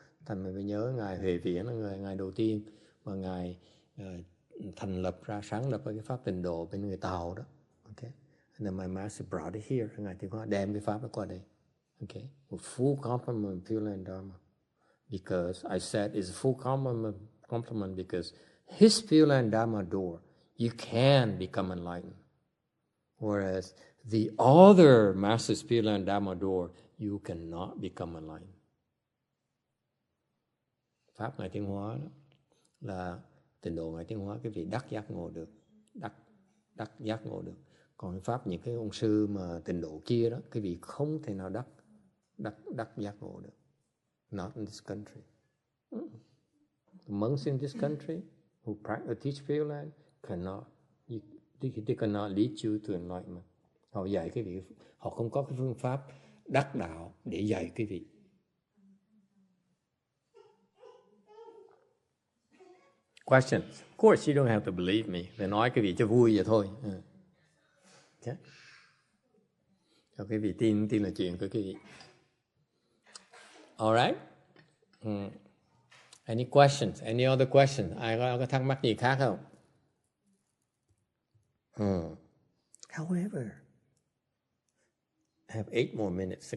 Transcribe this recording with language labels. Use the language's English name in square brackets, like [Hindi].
[Vietnamese] Thành mình phải nhớ ngài Huệ Viễn là ngài đầu tiên mà ngài thành lập ra, sáng lập cái pháp tịnh độ bên người Tàu đó. [English] Okay, and then my master brought it here. [Vietnamese] Ngài Tiến Hóa đem cái pháp đó qua đây. [English] Okay, a full complement of Pure Land Dharma, because I said it's a full complement because his Pure Land Dharma door, you can become enlightened. Whereas the other Master's Pure Land Dharma door, you cannot become enlightened. [Vietnamese] Pháp Ngài Tiến Hóa đó là tịnh độ Ngài Tiến Hóa, cái vị đắc giác ngộ được, đắc giác ngộ được. Còn pháp những cái ông sư mà tịnh độ kia đó, cái vị không thể nào đắc giác ngộ được. [English] Not in this country. The monks in this country who teach Pure Land cannot, they cannot lead you to enlightenment. [Vietnamese] Họ dạy cái vị, họ không có cái phương pháp đắc đạo để dạy cái vị. [English] Questions? Of course, you don't have to believe me. [Vietnamese] Phải nói cái vị cho vui vậy thôi. Okay. Cho cái vị tin là chuyện của cái vị. [English] All right. Any questions? Any other questions? [Vietnamese] Ai có thắc mắc gì khác không? [English] However, I have 8 more minutes.